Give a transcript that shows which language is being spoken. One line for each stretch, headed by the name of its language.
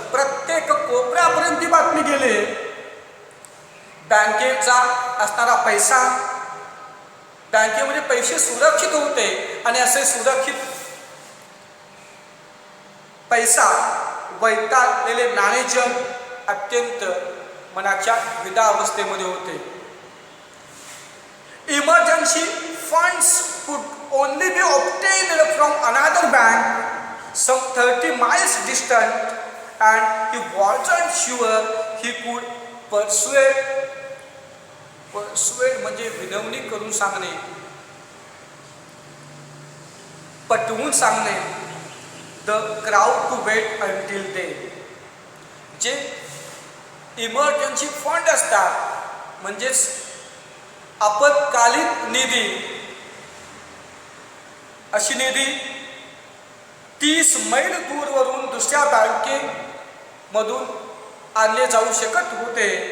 Marathi: प्रत्येक कोपऱ्यापर्यंत ती बातमी गेली. बँकेचा असणारा पैसा, बँकेमध्ये पैसे सुरक्षित होते आणि असे सुरक्षित पैसा वैतागलेले मॅनेजर अत्यंत मनाच्या द्विधावस्थेमध्ये होते.
English: emergency funds could only be obtained from another bank some 30 miles distant, and he wasn't sure he could persuade
Marathi: म्हणजे विनवणी करून सांगणे, पटवून सांगणे,
English: The crowd to wait until they.
Marathi: जे इमर्जन्सी फंड असतात म्हणजेच आपत्कालीन निधी, अशी निधी 30 मैल दूरवरून दुसऱ्या बँकेमधून आणले जाऊ शकत होते.